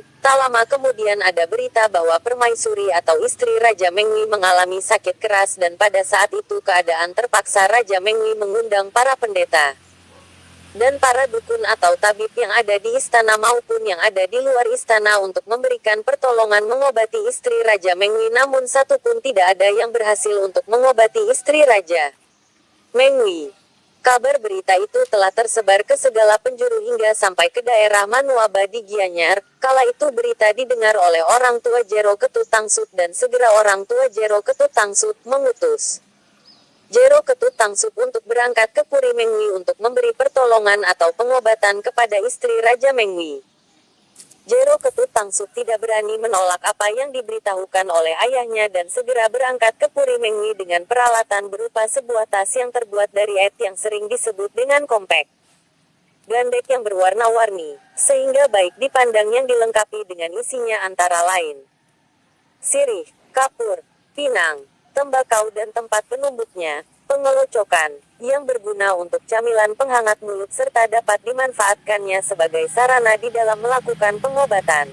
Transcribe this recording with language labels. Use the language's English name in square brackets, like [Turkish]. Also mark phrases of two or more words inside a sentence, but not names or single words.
[Indonesian] Tak lama kemudian ada berita bahwa Permaisuri atau istri Raja Mengwi mengalami sakit keras dan pada saat itu keadaan terpaksa Raja Mengwi mengundang para pendeta dan para dukun atau tabib yang ada di istana maupun yang ada di luar istana untuk memberikan pertolongan mengobati istri Raja Mengwi, namun satu pun tidak ada yang berhasil untuk mengobati istri Raja Mengwi. Kabar berita itu telah tersebar ke segala penjuru hingga sampai ke daerah Manuaba di Gianyar. Kala itu berita didengar oleh orang tua Jero Ketut Tangsut dan segera orang tua Jero Ketut Tangsut mengutus Jero Ketut Tangsut untuk berangkat ke Puri Mengwi untuk memberi pertolongan atau pengobatan kepada istri Raja Mengwi. Jero Ketut Tangsut tidak berani menolak apa yang diberitahukan oleh ayahnya dan segera berangkat ke Puri Mengwi dengan peralatan berupa sebuah tas yang terbuat dari et yang sering disebut dengan kompek gandek yang berwarna-warni, sehingga baik dipandang yang dilengkapi dengan isinya antara lain sirih, kapur, pinang, tembakau dan tempat penumbuknya, pengelocokan, yang berguna untuk camilan penghangat mulut serta dapat dimanfaatkannya sebagai sarana di dalam melakukan pengobatan.